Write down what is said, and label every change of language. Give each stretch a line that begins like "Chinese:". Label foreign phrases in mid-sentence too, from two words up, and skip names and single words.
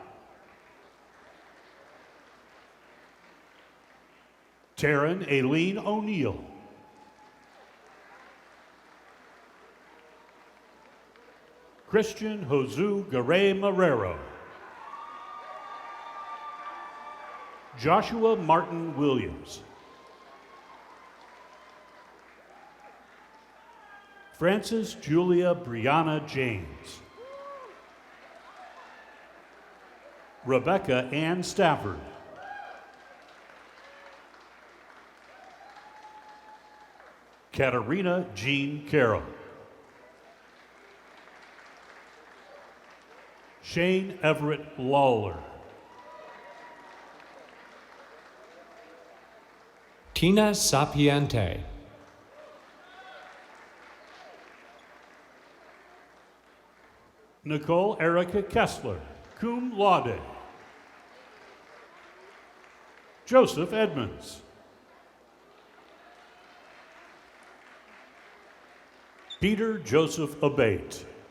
English: Taryn Aileen O'Neill. Christian Josu Garay Marrero. Joshua Martin Williams. Frances Julia Brianna James. Rebecca Ann Stafford. Katarina Jean Carroll. Shane Everett Lawler. Tina Sapiente. Nicole Erica Kessler,
Latin: cum laude.
English: Joseph Edmonds. Peter Joseph Abate.